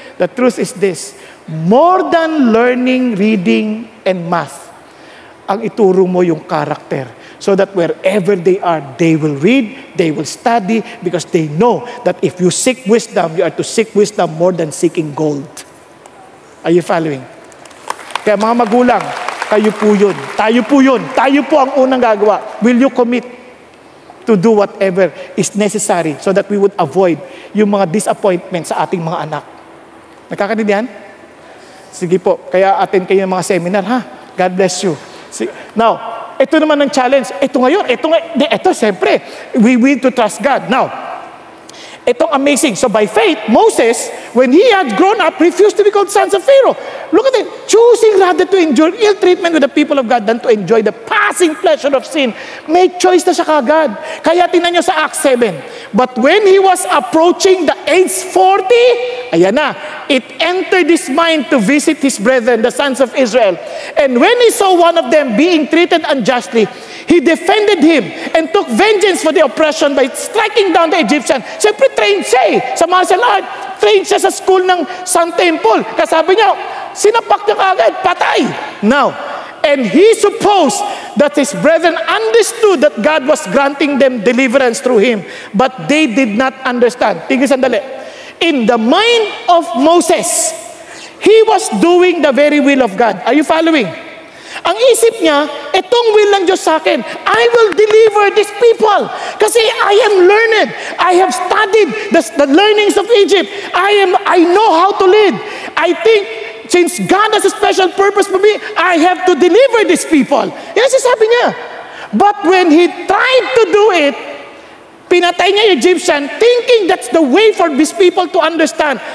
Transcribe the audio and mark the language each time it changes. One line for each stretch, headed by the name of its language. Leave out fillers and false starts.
English: The truth is this, more than learning, reading, and math,
Filipino: ang ituro mo yung
English: character. So that wherever they are, they will read, they will study, because they know that if you seek wisdom, you are to seek wisdom more than seeking gold. Are you following?
Filipino: Kaya mga magulang, kayo po yun. Tayo po yun. Tayo po ang unang gagawa.
English: Will you commit to do whatever is necessary so that we would avoid
Filipino: yung mga disappointment sa ating mga anak? Nakakaintindihan? Sige po. Kaya attend kayo ng mga seminar, ha?
English: God bless you.
Filipino: Now, ito naman ang challenge. Ito ngayon. Ito, siyempre,
English: we need to trust God. Now,
Filipino: itong
English: amazing. So by faith, Moses, when he had grown up, refused to be called sons of Pharaoh. Look at it. Choosing rather to endure ill treatment with the people of God than to enjoy the passing pleasure of sin.
Filipino: May choice na siya kagad. Kaya tingnan niyo sa Acts 7.
English: But when he was approaching the age 40,
Filipino: ayan na,
English: it entered his mind to visit his brethren, the sons of Israel. And when he saw one of them being treated unjustly, he defended him and took vengeance for the oppression by striking down the Egyptian.
Filipino: Siyempre, trained siya sa martial art. Trained siya sa school ng Sun Temple. Kasabi niya, sinapak niya kagad, patay.
English: Now, and he supposed that his brethren understood that God was granting them deliverance through him. But they did not understand.
Filipino: Tingnan sandali.
English: In the mind of Moses, he was doing the very will of God. Are you following?
Filipino: Ang isip niya, itong will ng Diyos sa akin.
English: I will deliver these people.
Filipino: Kasi
English: I am learned. I have studied the learnings of Egypt. I know how to lead. I think, since God has a special purpose for me, I have to deliver these people.
Filipino: Yan sabi niya.
English: But when he tried to do it,
Filipino: pinatay niya yung
English: Egyptian, thinking that's the way for these people to understand.